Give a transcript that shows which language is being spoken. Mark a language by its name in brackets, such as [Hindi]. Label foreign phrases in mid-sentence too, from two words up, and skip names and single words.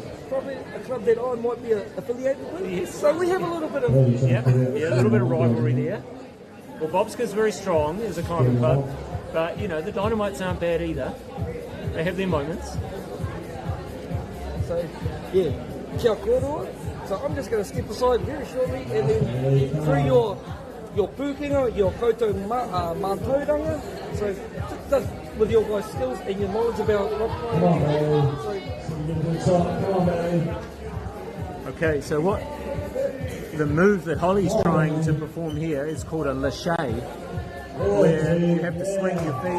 [English] Probably a club that I might be affiliated with. Yes. So we have a little bit of... Yeah, a little bit of rivalry there. Well, Bobska's very strong as a climbing club, but you know, the Dynamites aren't bad either. They have their moments. So, yeah, [Māori] kia koroa. [English] So I'm just going to step aside very shortly, and then through your pūkenga, your [Māori] koutou mātauranga, [English] so just with your guys' skills and your knowledge about rock climbing. Okay, so what the move that Holly's trying to perform here is called a lâché, where you have to swing your feet.